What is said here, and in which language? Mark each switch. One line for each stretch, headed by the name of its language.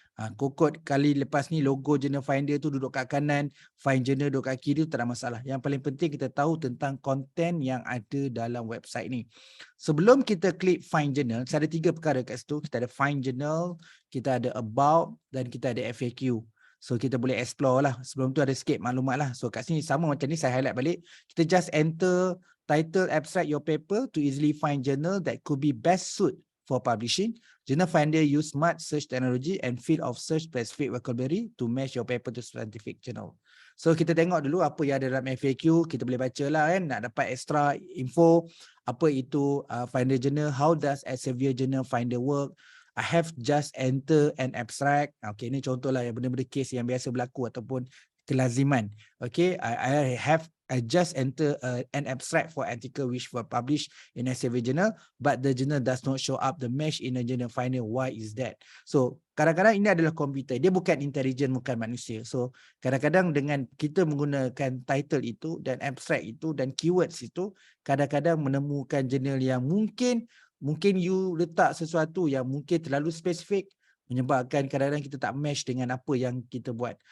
Malay: Kokot kali lepas ni logo Journal Finder tu duduk kat kanan, Find Journal duduk kat kiri tu tak ada masalah. Yang paling penting kita tahu tentang konten yang ada dalam website ni. Sebelum kita klik Find Journal, ada 3 perkara kat situ. Kita ada Find Journal, kita ada About dan kita ada FAQ. So kita boleh explore lah. Sebelum tu ada sikit maklumat lah. So kat sini sama macam ni, saya highlight balik. Kita
English: just enter title, abstract your paper to easily find journal that could be best suit for publishing. Journal Finder use smart search technology and field of search specific vocabulary to match your paper to scientific journal.
Malay: So kita tengok dulu apa yang ada dalam FAQ, kita boleh baca lah kan, nak dapat extra info, apa itu Finder Journal,
English: how does Elsevier Journal Finder work, I have just enter an abstract.
Malay: Okay, ini contohlah yang benda-benda case yang biasa berlaku ataupun kelaziman.
English: Okay, I just enter an abstract for article which were published in Elsevier Journal, but the journal does not show up the mesh in a journal finder. Why is that?
Malay: So kadang-kadang ini adalah komputer, dia bukan intelijen, bukan manusia. So kadang-kadang dengan kita menggunakan title itu dan abstract itu dan keywords itu, kadang-kadang menemukan journal yang mungkin you letak sesuatu yang mungkin terlalu spesifik, menyebabkan kadang-kadang kita tak match dengan apa yang kita buat.